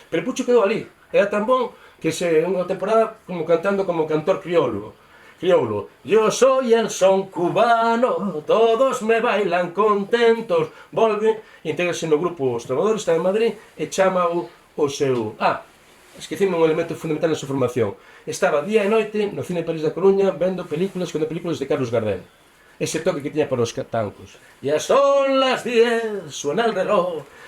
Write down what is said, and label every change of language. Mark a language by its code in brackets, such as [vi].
[gl] Pero Pucho quedou ali, era tan bon que unha temporada como cantando como cantor crioulo. [es] Yo soy el son cubano, todos me bailan contentos. [gl] Volve, integrase no grupo Os Trovadores, está en Madrid, e chama o seu... esquecime un elemento fundamental na súa formación. Estaba día e noite no Cine de París da Coruña vendo películas de Carlos Gardel. Ese toque que tiña para os tancos. [es] Ya son las 10, suena el reloj.